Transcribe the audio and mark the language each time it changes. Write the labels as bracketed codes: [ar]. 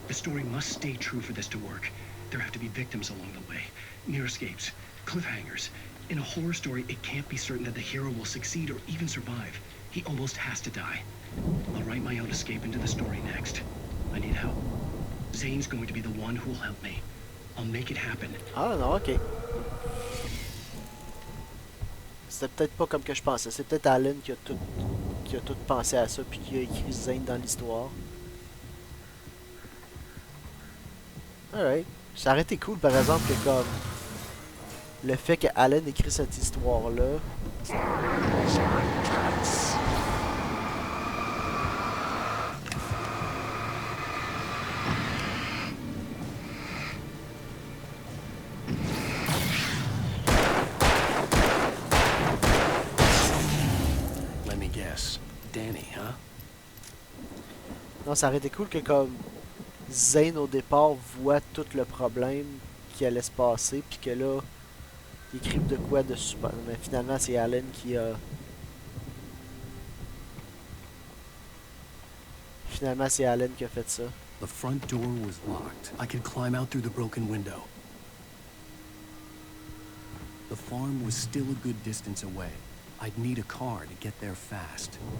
[en] The story must stay true for this to work. There have to be victims along the way, near escapes, cliffhangers. In a horror story, it can't be certain that the hero will succeed or even survive. He almost has to die. I'll write my own escape into the story next. I need help. Zane's going to be the one who will help me. I'll make it happen. [fr] Ah non, ok. C'était peut-être pas comme que je pensais. C'est peut-être Alan qui a tout pensé à ça puis qui a écrit Zane dans l'histoire. Alright. Ça aurait été cool par exemple que comme le fait que Alan écrit cette histoire-là. [en] Let me guess. Danny, huh? [fr] Non, ça aurait été cool que comme Zane au départ voit tout le problème qui allait se passer puis que là il écrive de quoi de super. Mais finalement c'est Alan qui a. Finalement c'est Alan qui a fait ça. [en] The front door was locked. I could climb out through the broken window. The farm was still a good distance away. I'd need a car to get there fast.